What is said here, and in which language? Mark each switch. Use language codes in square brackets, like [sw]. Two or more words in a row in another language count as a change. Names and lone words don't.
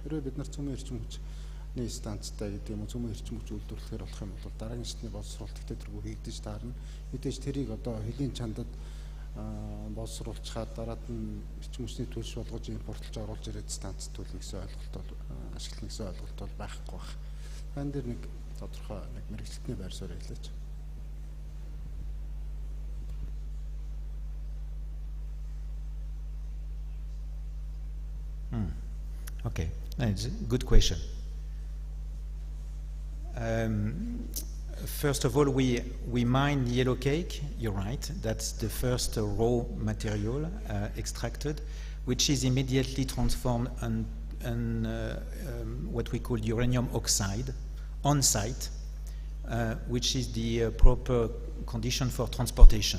[mn] Хэрвээ бид нар цөмийн эрчим хүчний станцтай гэдэг юм уу цөмийн эрчим хүч үйлдвэрлэхээр болох юм бол дараагийн шатны боловсруулалт тэргүй хийгдэж таарна. Мэдээж тэрийг одоо хөлийн чандад боловсруулчаад дараад нь эрчим хүчний төлш болгож импортлж оруулж ирээд станцт төлнө гэсэн ойлголт бол ашиглах гэсэн ойлголт бол байхгүй байх. Хан дээр нэг тодорхой нэг мэргэжилтний байр суурь хэлээч. [en] Okay, that's a good question. First of all, we mine yellow cake, you're right, that's the first raw material extracted, which is immediately transformed in what we call uranium oxide on site, which is the proper condition for transportation.